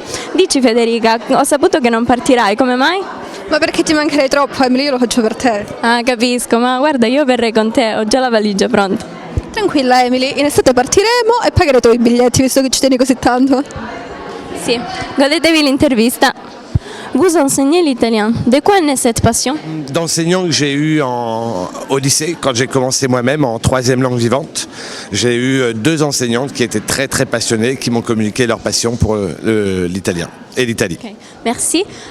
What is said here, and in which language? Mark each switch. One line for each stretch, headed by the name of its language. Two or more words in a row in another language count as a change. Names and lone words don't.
Italian: Dici Federica, ho saputo che non partirai, come mai? Ma perché ti mancherei troppo, Emily, io lo faccio per te. Ah, capisco, ma guarda, io verrei con te, ho già la valigia pronta. Tranquilla Emily, in estate partiremo e pagherete i biglietti visto che ci tieni così tanto. Sì, godetevi l'intervista.
French: Vous enseignez l'italien. De quoi naît cette passion? D'enseignants que j'ai eu au lycée, quand j'ai commencé moi-même en troisième langue vivante, j'ai eu deux enseignantes qui étaient très très passionnées, qui m'ont communiqué leur passion pour l'italien et l'Italie. Okay. Merci.